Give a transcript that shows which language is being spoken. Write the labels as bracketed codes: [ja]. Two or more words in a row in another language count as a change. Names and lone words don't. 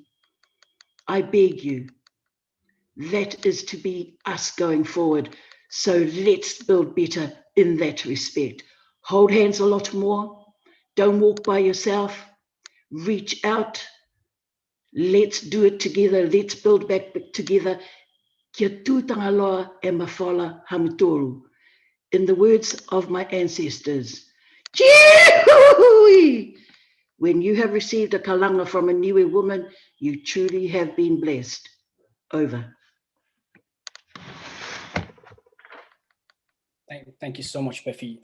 [en] I beg you, that is to be us going forward. So let's build better in that respect. Hold hands a lot more. Don't walk by yourself. Reach out. Let's do it together. Let's build back together. [niu] Kia tūtanga loa e mawhala hamutoro. [en] In the words of my ancestors, when you have received a kalanga from a Niue woman, you truly have been blessed. Over. Thank you so much, Pefi.